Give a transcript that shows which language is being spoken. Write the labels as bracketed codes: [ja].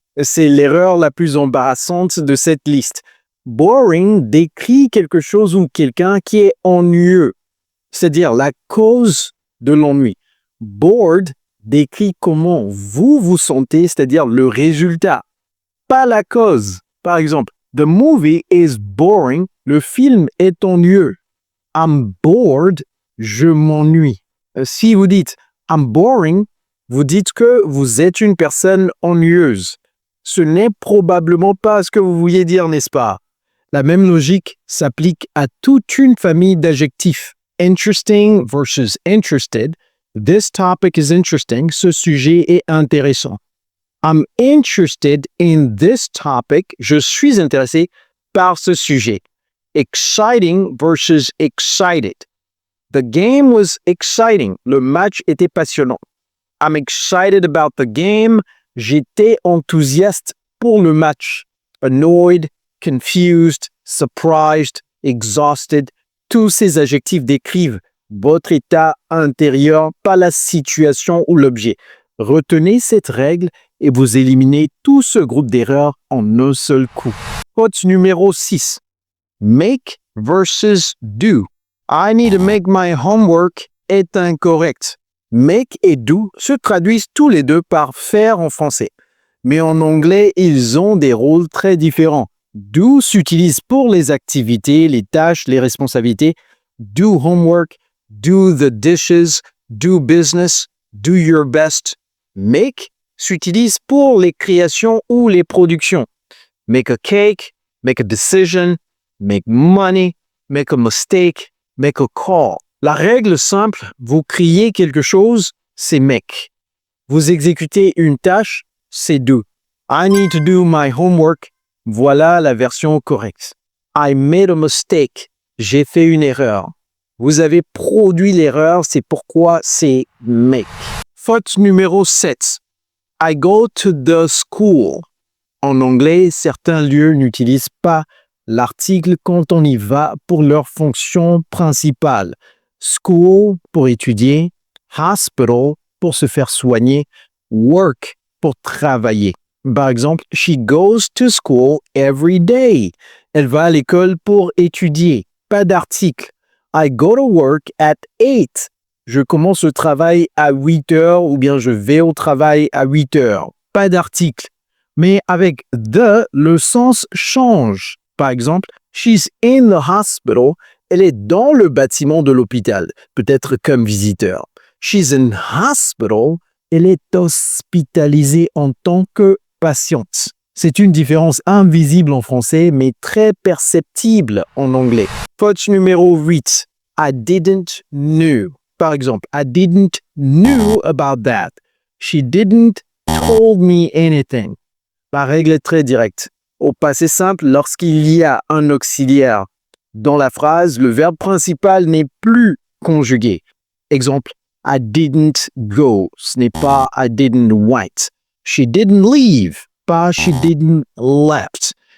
[fr] C'est l'erreur la plus embarrassante de cette liste. Boring décrit quelque chose ou quelqu'un qui est ennuyeux, c'est-à-dire la cause de l'ennui. Bored décrit comment vous vous sentez, c'est-à-dire le résultat, pas la cause. Par exemple, [en] The movie is boring. [fr] Le film est ennuyeux. [en] I'm bored. [fr] Je m'ennuie. Si vous dites [en] I'm boring, [fr] vous dites que vous êtes une personne ennuyeuse. Ce n'est probablement pas ce que vous vouliez dire, n'est-ce pas? La même logique s'applique à toute une famille d'adjectifs. [en] Interesting versus interested. This topic is interesting. [fr] Ce sujet est intéressant. [en] I'm interested in this topic. [fr] Je suis intéressé par ce sujet. [en] Exciting versus excited. The game was exciting. [fr] Le match était passionnant. [en] I'm excited about the game. [fr] J'étais enthousiaste pour le match. [en] Annoyed, confused, surprised, exhausted. [fr] Tous ces adjectifs décrivent votre état intérieur, pas la situation ou l'objet. Retenez cette règle et vous éliminez tout ce groupe d'erreurs en un seul coup. Faute numéro 6. [en] Make versus do. I need to make my homework [fr] est incorrect. Make et do se traduisent tous les deux par faire en français. Mais en anglais, ils ont des rôles très différents. Do s'utilise pour les activités, les tâches, les responsabilités. [en] Do homework, do the dishes, do business, do your best. [fr] Make s'utilise pour les créations ou les productions. [en] Make a cake, make a decision, make money, make a mistake, make a call. [fr] La règle simple, vous criez quelque chose, c'est make. Vous exécutez une tâche, c'est do. [en] I need to do my homework. [fr] Voilà la version correcte. [en] I made a mistake. [fr] J'ai fait une erreur. Vous avez produit l'erreur, c'est pourquoi c'est make. Faute numéro 7. [en] I go to the school. [fr] En anglais, certains lieux n'utilisent pas l'article quand on y va pour leur fonction principale. School pour étudier, hospital pour se faire soigner, work pour travailler. Par exemple, [en] she goes to school every day. [fr] Elle va à l'école pour étudier. Pas d'article. [en] I go to work at 8. [fr] Je commence le travail à 8 heures ou bien je vais au travail à 8 heures. Pas d'article. Mais avec the, le sens change. Par exemple, [en] she's in the hospital. [fr] Elle est dans le bâtiment de l'hôpital, peut-être comme visiteur. [en] She's in hospital. [fr] Elle est hospitalisée en tant que patiente. C'est une différence invisible en français, mais très perceptible en anglais. Faute numéro 8. [en] I didn't know. [fr] Par exemple, [en] I didn't know about that. She didn't told me anything. [fr] La règle est très directe. Au passé simple, lorsqu'il y a un auxiliaire dans la phrase, le verbe principal n'est plus conjugué. Exemple, [en] I didn't go. [fr] Ce n'est pas [en] I didn't write. She didn't leave. [fr] Pas [en] she didn't left.